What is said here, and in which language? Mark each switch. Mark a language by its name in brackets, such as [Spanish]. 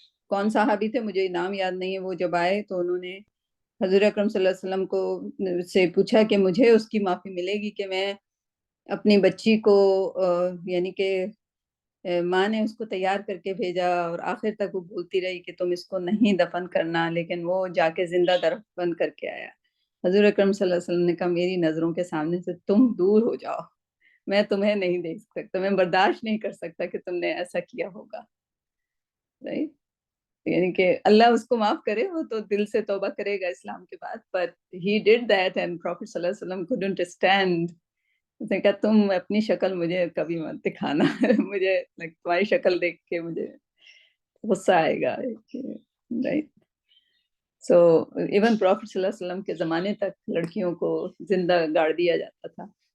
[Urdu] کون صحابی تھے مجھے نام یاد نہیں ہے، وہ جب آئے تو انہوں نے حضور اکرم صلی اللہ علیہ وسلم کو سے پوچھا کہ مجھے اس کی معافی ملے گی کہ میں اپنی بچی کو یعنی کہ ماں نے اس کو تیار کر کے بھیجا اور آخر تک وہ بولتی رہی کہ تم اس کو نہیں دفن کرنا، لیکن وہ جا کے زندہ دفن کر کے آیا. حضور اکرم صلی اللہ علیہ وسلم نے کہا میری نظروں کے سامنے سے تم دور ہو جاؤ، میں تمہیں نہیں دیکھ سکتا، میں برداشت نہیں کر سکتا کہ تم نے ایسا کیا ہوگا، رائٹ. یعنی کہ اللہ اس کو معاف کرے، وہ تو دل سے توبہ کرے گا اسلام کے بعد. [English] but he did that and Prophet صلی اللہ علیہ وسلم couldn't stand. [Urdu] اس نے کہا تم اپنی شکل مجھے کبھی مت دکھانا مجھے تمہاری شکل دیکھ کے مجھے غصہ آئے گا، رائٹ. سو ایون پروفٹ صلی اللہ علیہ وسلم کے زمانے تک لڑکیوں کو زندہ گاڑ دیا جاتا تھا.